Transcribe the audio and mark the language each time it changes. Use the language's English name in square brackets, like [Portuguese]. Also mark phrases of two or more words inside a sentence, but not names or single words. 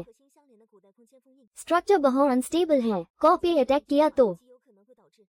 [Chinese] 核心相连的古代空间封印， [Hindi] स्ट्रक्चर बहुत अनस्टेबल है। कॉपी अटैक किया तो [Chinese] 极有可能会导致